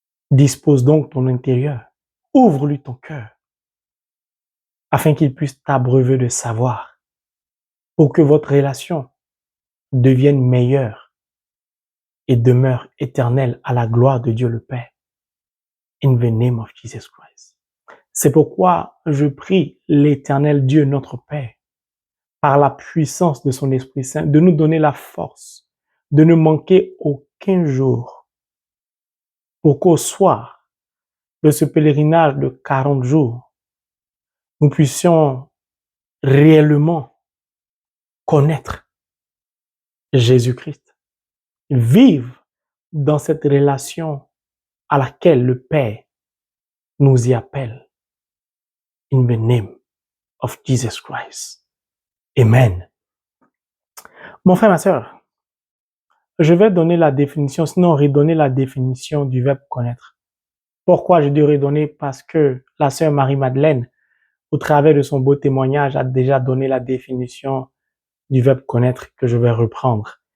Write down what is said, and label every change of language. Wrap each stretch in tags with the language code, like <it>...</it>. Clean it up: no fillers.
<fr>Dispose donc ton intérieur. Ouvre-lui ton cœur. Afin qu'il puisse t'abreuver de savoir. Pour que votre relation devienne meilleure et demeure éternelle à la gloire de Dieu le Père.</fr> <en>In the name of Jesus Christ.</en> <fr>C'est pourquoi je prie l'Éternel Dieu notre Père, par la puissance de son Esprit Saint, de nous donner la force de ne manquer aucun jour pour qu'au soir de ce pèlerinage de 40 jours, nous puissions réellement connaître Jésus-Christ, vivre dans cette relation à laquelle le Père nous y appelle.</fr> <en>In the name of Jesus Christ. Amen.</en> <fr>Mon frère, ma sœur, je vais donner la définition, sinon redonner la définition du verbe connaître. Pourquoi je dis redonner? Parce que la sœur Marie-Madeleine, au travers de son beau témoignage, a déjà donné la définition du verbe connaître que je vais reprendre.</fr>